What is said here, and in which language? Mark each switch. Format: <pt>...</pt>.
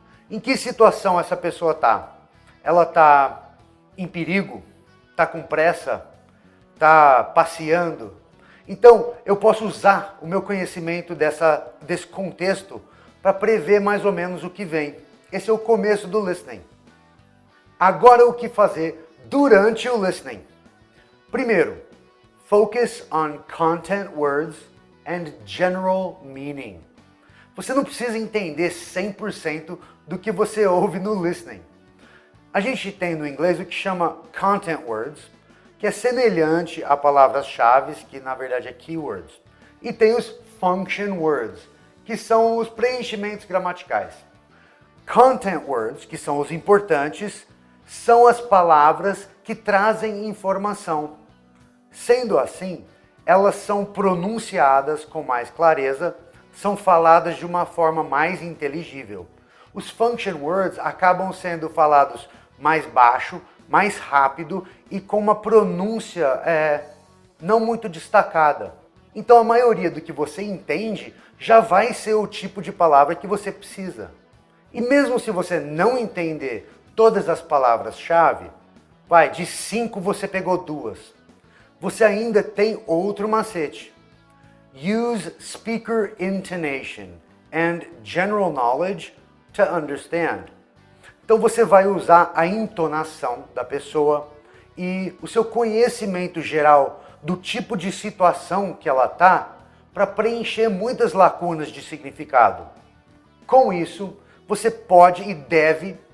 <pt>Em que situação essa pessoa está? Ela está em perigo? Está com pressa? Está passeando? Então, eu posso usar o meu conhecimento desse contexto para prever mais ou menos o que vem. Esse é o começo do listening. Agora, o que fazer durante o listening? Primeiro,</pt> <en>focus on content words and general meaning.</en> <pt>Você não precisa entender 100% do que você ouve no listening. A gente tem no inglês o que chama content words, que é semelhante a palavras-chave, que na verdade é keywords. E tem os function words, que são os preenchimentos gramaticais. Content words, que são os importantes, são as palavras que trazem informação. Sendo assim, elas são pronunciadas com mais clareza, são faladas de uma forma mais inteligível. Os function words acabam sendo falados mais baixo, mais rápido e com uma pronúncia não muito destacada. Então a maioria do que você entende já vai ser o tipo de palavra que você precisa. E mesmo se você não entender todas as palavras-chave, de 5 você pegou 2. Você ainda tem outro macete.</pt> <en>Use speaker intonation and general knowledge to understand.</en> <pt>Então você vai usar a entonação da pessoa e o seu conhecimento geral do tipo de situação que ela está para preencher muitas lacunas de significado. Com isso, você pode e deve</pt>